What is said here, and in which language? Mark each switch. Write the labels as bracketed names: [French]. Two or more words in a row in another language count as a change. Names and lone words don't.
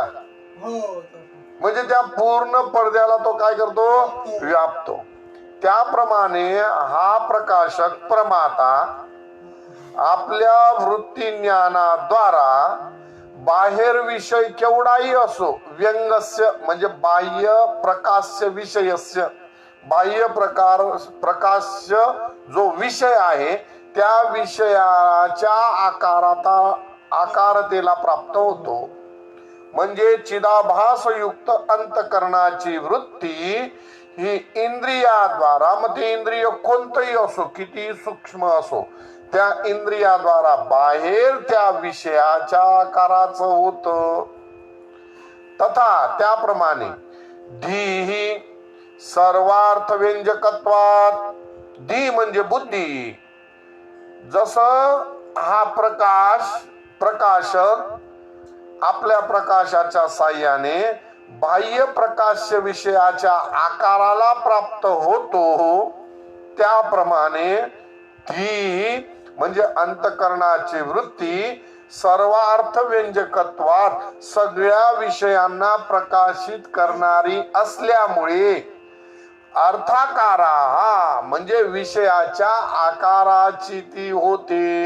[Marathi] म्हणजे त्या पूर्ण पडद्याला तो काय करतो? व्यापतो. त्याप्रमाणे हा प्रकाशक प्रमाता आपल्या वृत्ती ज्ञानाद्वारा बाहेर विषय केवढाही असो, व्यंगस्य म्हणजे [Sanskrit] बाह्य प्रकाश्य विषयस्य, [Marathi] बाह्य प्रकाश्य जो विषय आहे त्या विषयाच्या आकारतेला प्राप्त होतो. म्हणजे चिदाभासयुक्त अंतकरणाची वृत्ती ही इंद्रियाद्वारा, मग ते इंद्रिय कोणतंही असो, किती सूक्ष्म असो, त्या इंद्रियाद्वारा बाहेर त्या विषयाच्या आकाराचं होतं. तथा त्याप्रमाणे धी ही [Sanskrit] सर्वार्थ व्यंजकत्वात, [Marathi] धी म्हणजे बुद्धी. जसं हा प्रकाशक आपल्या प्रकाशाच्या साह्याने बाह्य प्रकाश्य विषयाच्या आकाराला प्राप्त होतो, त्याप्रमाणे धी म्हणजे अंतकरणाची वृत्ती [Sanskrit] सर्वार्थ व्यंजकत्वात [Marathi] सगळ्या विषयांना प्रकाशित करणारी असल्यामुळे अर्थाकारा म्हणजे विषयाच्या आकाराची ती होते.